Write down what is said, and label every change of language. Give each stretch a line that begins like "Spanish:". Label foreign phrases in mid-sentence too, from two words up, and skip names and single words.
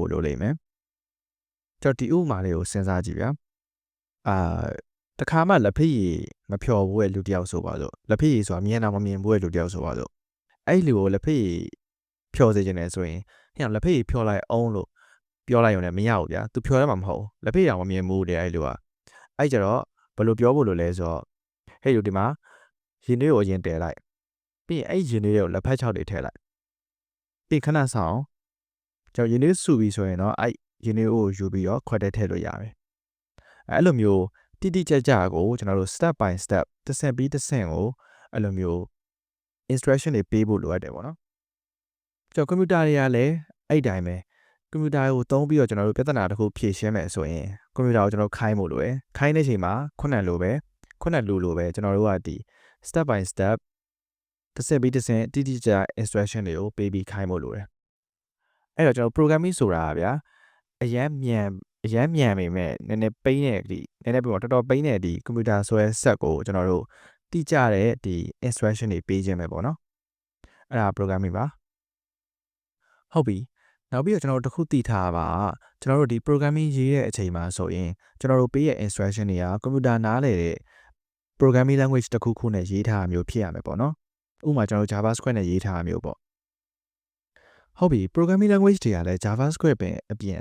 Burmese: ဖို့လိုလိမ့်မယ်ကျွန်တော်ဒီဥပမာလေးကိုစဉ်းစားကြည့်ဗျာတခါမှလက်ဖက်ရည်မဖြော်ဘူးရဲ့လူတယောက်ဆိုပါစို့လက်ဖက်ရည်ဆိုတာမြင်တာမမြင်ဘူးရဲ့လူတယောက်ဆိုပါစို့အဲ့လူကိုလက်ဖက်ရည်ဖြော်စေချင်တယ်ဆိုရင်ဟိလက်ဖက်ရည်ဖြော်လိုက်အောင်လို့ပြောလိုက်ရုံနဲ့မရဘူးဗျာသူဖြော်ရမှာမဟုတ်လက်ဖက်ရည်တော့မမြင်ဘူးတဲ့အဲ့လူကအဲ့ကြတော့ဘယ်လိုပြောဖို့လိုလဲဆိုတော့ဟဲ့လူဒီမှာရင်တွေးကိုအရင်တည်လိုက်ပြီးရင်အဲ့ရင်တွေးကိုလက်ဖက်ချောက်တွေထည့် လိုက်ပြီးခဏဆောင်ကျွန်တော်ရင်တွေးစုပြီးဆိုရင်တော့အဲ့ရင်တွေးကိုယူပြီးတော့ခွက်ထဲထည့်လို့ရတယ်အဲ့လိုမျိုးတိတိကျကျကို ကျွန်တော်တို့
English: step by step
Burmese: တစ်ဆင့်ပြီးတစ်ဆင့်ကိုအဲ့လိုမျိုး instruction တွေပေးဖို့လိုအပ်တယ်ပေါ့နော်ကျွန်တော်ကွန်ပျူတာတွေကလည်းအဲ့တိုင်းပဲကွန်ပျူတာကိုသုံးပြီးတော့ကျွန်တော်တို့ပြဿနာတစ်ခုဖြေရှင်းမယ်ဆိုရင်ကွန်ပျူတာကိုကျွန်တော်ခိုင်းဖို့လိုတယ်ခိုင်းတဲ့ချိန်မှာခုနလိုပဲကျွန်တော်တို့ကဒီ
English: step by step
Burmese: တစ်ဆင့်ပြီးတစ်ဆင့်တိတိကျကျ instruction တွေကိုပေးပြီးခိုင်းဖို့လိုတယ်အဲ့တော့ကျွန်တော် programming ဆိုတာဗျာအရန်မြန်ပေ မဲ့နည်းနည်းပိန်းတဲ့ဒီနည်းနည်းပြောတော်တော်ပိန်းတဲ့ဒီကွန်ပျူတာဆိုရဲ set ကိုကျွန်တော်တို့တိကျတဲ့ဒီ instruction တွေပေးခြင်းပဲပေါ့နော်အဲ့ဒါ programming ပါဟုတ်ပြီနောက်ပြီးတော့ကျွန်တော်တို့တစ်ခုသိထားပါကျွန်တော်တို့ဒီ programming ရေးတဲ့အချိန်မှာဆိုရင်ကျွန်တော်တို့ပေးရဲ့ instruction တွေကကွန်ပျူတာနားလည်တဲ့
English: programming language
Burmese: တစ်ခုခုနဲ့ရေးထားတာမျိုးဖြစ်ရမယ်ပေါ့နော်ဥပမာကျွန်တော်တို့ JavaScript နဲ့ရေးထားတာမျိုးပေါ့ဟုတ်ပြီ
English: programming language
Burmese: တွေကလည်း JavaScript ပဲအပြင်အ